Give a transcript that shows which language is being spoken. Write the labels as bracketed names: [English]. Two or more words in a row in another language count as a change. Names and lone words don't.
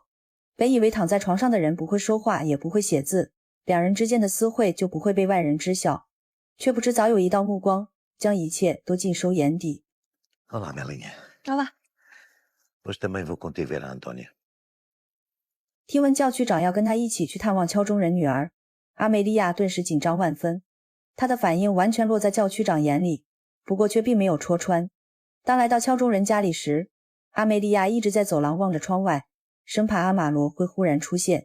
[Chinese] 本以为躺在床上的人不会说话也不会写字，两人之间的私会就不会被外人知晓，却不知早有一道目光将一切都尽收眼底。 [Portuguese] Olá, Melinha. Olá. Hoje também vou contigo ver a Antônia. [Chinese] 听闻教区长要跟他一起去探望敲钟人女儿，阿梅利亚顿时紧张万分。她的反应完全落在教区长眼里，不过却并没有戳穿。当来到敲钟人家里时，阿梅利亚一直在走廊望着窗外，生怕阿玛罗会忽然出现。